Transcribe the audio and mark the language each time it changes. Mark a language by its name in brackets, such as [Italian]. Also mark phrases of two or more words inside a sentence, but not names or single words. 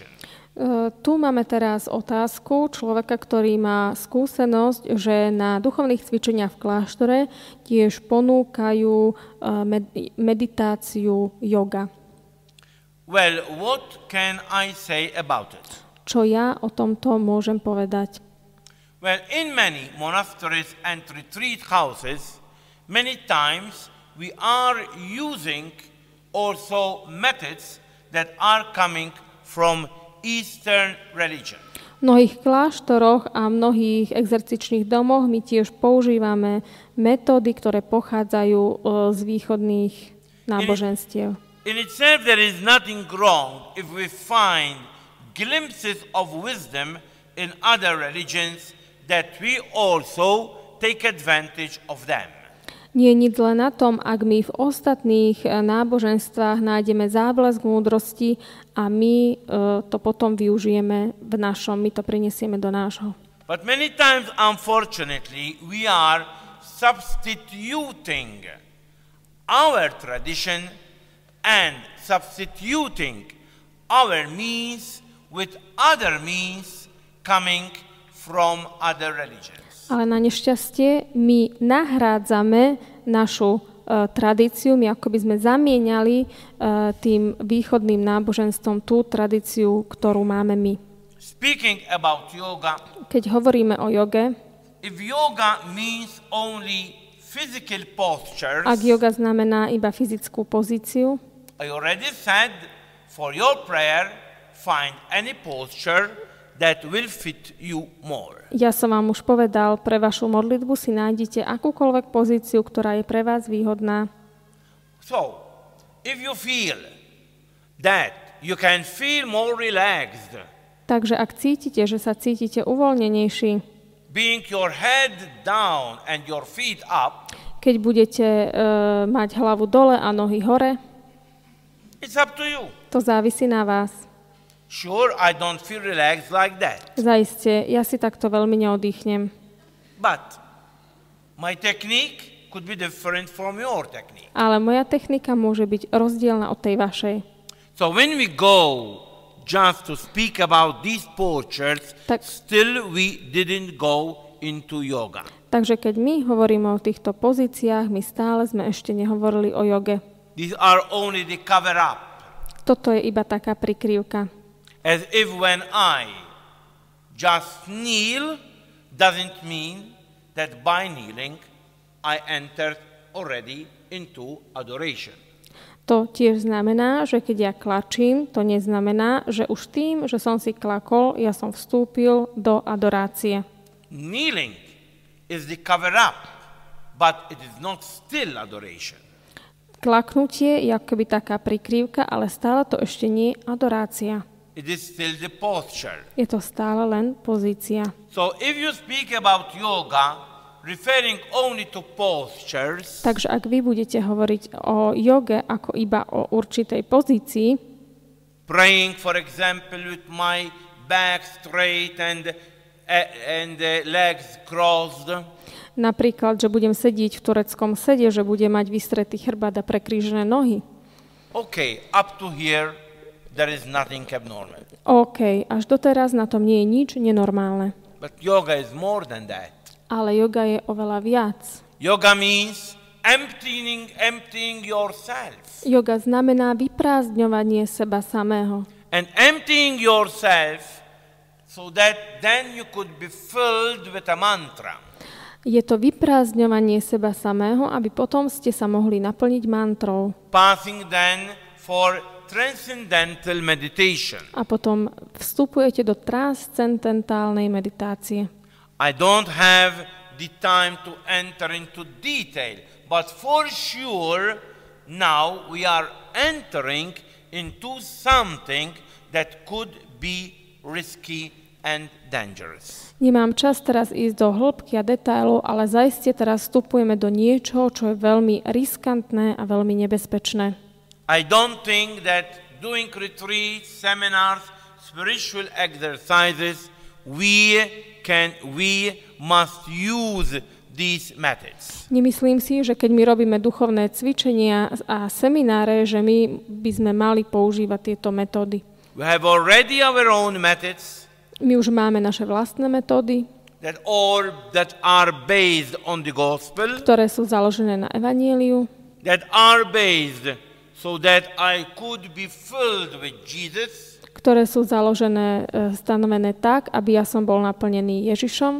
[Slovak] Tu máme teraz otázku človeka, ktorý má skúsenosť, že na duchovných cvičeniach v kláštore tiež ponúkajú meditáciu yoga. [English] Well, what can I say about it? [Slovak] Čo ja o tomto môžem povedať? [English] Well, in many monasteries and retreat houses, many times we are using also methods that are coming from Eastern religion. [Slovak] V mnohých kláštoroch a mnohých exercičných domoch my tiež používame metódy, ktoré pochádzajú z východných náboženstiev. [English] In itself there is nothing wrong if we find glimpses of wisdom in other religions that we also take advantage of them. [Slovak] Nie je nič zle na tom, ak my v ostatných náboženstvách nájdeme záblesk múdrosti a my to potom využijeme v našom, my to prinesieme do nášho. [English] But many times, unfortunately, we are substituting our tradition and substituting our means with other means coming from other religions. [Slovak] Ale na nešťastie my nahrádzame našu tradíciu, my ako by sme zamieniali tým východným náboženstvom tú tradíciu, ktorú máme my. [English] Speaking about yoga, [Slovak] keď hovoríme o joge, [English] if yoga means only physical postures, [Slovak] ak yoga znamená iba fyzickú pozíciu, [English] I already said, for your prayer, find any posture that will fit you more. [Slovak] Ja som vám už povedal, pre vašu modlitbu si nájdete akúkoľvek pozíciu, ktorá je pre vás výhodná. [English] So, if you feel that you can feel more relaxed, [Slovak] takže ak cítite, že sa cítite uvoľnenejší, [English] being your head down and your feet up, [Slovak] keď budete mať hlavu dole a nohy hore, [English] it's up to you. [Slovak] To závisí na vás. [English] Sure, I don't feel relaxed like that. [Slovak] Zaiste, ja si takto veľmi neoddychnem. [English] But my technique could be different from your technique. [Slovak] Ale moja technika môže byť rozdielna od tej vašej. [English] So when we go just to speak about these postures, still we didn't go into yoga. [Slovak] Takže keď my hovoríme o týchto pozíciách, my stále sme ešte nehovorili o joge. [English] These are only the cover up. [Slovak] Toto je iba taká prikryvka. [English] As if when I just kneel, doesn't mean that by kneeling I entered already into adoration. [Slovak] To tiež znamená, že keď ja klačím, to neznamená, že už tým, že som si klakol, ja som vstúpil do adorácie. [English] Kneeling is the cover-up, but it is not still adoration. [Slovak] Klaknutie je akoby taká prikrývka, ale stále to ešte nie je adorácia. [English] It is still the posture. [Slovak] Je to stále len pozícia. [English] So if you speak about yoga, referring only to postures, [Slovak] Takže ak vy budete hovoriť o joge ako iba o určitej pozícii, [English] praying, for example, with my back straight and legs crossed, [Slovak] napríklad, že budem sedieť v tureckom sede, že budem mať vystretý chrbát a prekrížené nohy. [English] okay, up to here, there is nothing abnormal. [Slovak] OK, až doteraz na tom nie je nič nenormálne. [English] But yoga is more than that. [Slovak] Ale yoga je oveľa viac. [English] Yoga means emptying yourself. [Slovak] Yoga znamená vyprázdňovanie seba samého. [English] And emptying yourself so that then you could be filled with a mantra. [Slovak] Je to vyprázdňovanie seba samého, aby potom ste sa mohli naplniť mantrou. [English] Passing then for transcendental meditation. [Slovak] A potom vstupujete do transcendentálnej meditácie. [English] I don't have the time to enter into detail, but for sure now we are entering into something that could be risky and dangerous. [Slovak] Nemám čas teraz ísť do hĺbky a detailov, ale zaiste teraz vstupujeme do niečoho, čo je veľmi riskantné a veľmi nebezpečné. [English] I don't think that doing retreats, seminars, spiritual exercises, we must use these methods. [Slovak] Nemyslím si, že keď my robíme duchovné cvičenia a semináre, že my by sme mali používať tieto metódy. [English] We have already our own methods. [Slovak] My už máme naše vlastné metódy, [English] that are based on the gospel, [Slovak] ktoré sú založené na evanjeliu, [English] that are based so that I could be filled with Jesus, [Slovak] ktoré sú založené, stanovené tak, aby ja som bol naplnený Ježišom.